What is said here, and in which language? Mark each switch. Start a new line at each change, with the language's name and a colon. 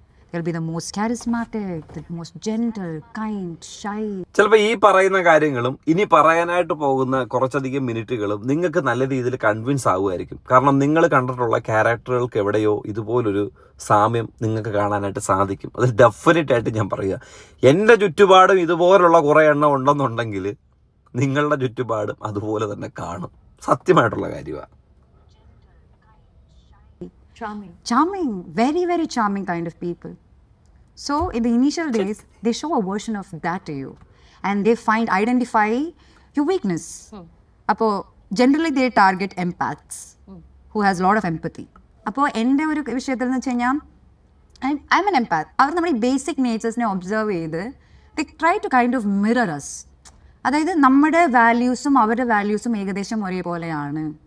English: They'll be the most charismatic, the most gentle, kind, shy.
Malayalam: ചിലപ്പോൾ ഈ പറയുന്ന കാര്യങ്ങളും ഇനി പറയാനായിട്ട് പോകുന്ന കുറച്ചധികം മിനിറ്റുകളും നിങ്ങൾക്ക് നല്ല രീതിയിൽ കൺവിൻസ് ആകുമായിരിക്കും. കാരണം നിങ്ങൾ കണ്ടിട്ടുള്ള ക്യാരക്ടറുകൾക്ക് എവിടെയോ ഇതുപോലൊരു സാമ്യം നിങ്ങൾക്ക് കാണാനായിട്ട് സാധിക്കും. അത് ഡെഫിനറ്റ് ആയിട്ട് ഞാൻ പറയുക. എൻ്റെ ചുറ്റുപാടും ഇതുപോലുള്ള കുറേ എണ്ണം ഉണ്ടെന്നുണ്ടെങ്കിൽ നിങ്ങളുടെ ചുറ്റുപാടും അതുപോലെ തന്നെ കാണും. സത്യമായിട്ടുള്ള കാര്യമാണ്.
English: Charming, very very charming kind of people. So in the initial days, they show a version of that to you, and they identify your weakness.
Malayalam: അപ്പോൾ
English: generally they target empaths who has a lot of empathy.
Malayalam: അപ്പോൾ എൻ്റെ ഒരു വിഷയത്തിൽ എന്ന് വെച്ച് കഴിഞ്ഞാൽ
English: I am an empath.
Malayalam: അവർ നമ്മുടെ ഈ ബേസിക് നേച്ചേഴ്സിനെ ഒബ്സർവ് ചെയ്ത്
English: They try to kind of mirror us.
Malayalam: അതായത് നമ്മുടെ വാല്യൂസും അവരുടെ വാല്യൂസും ഏകദേശം ഒരേപോലെയാണ്.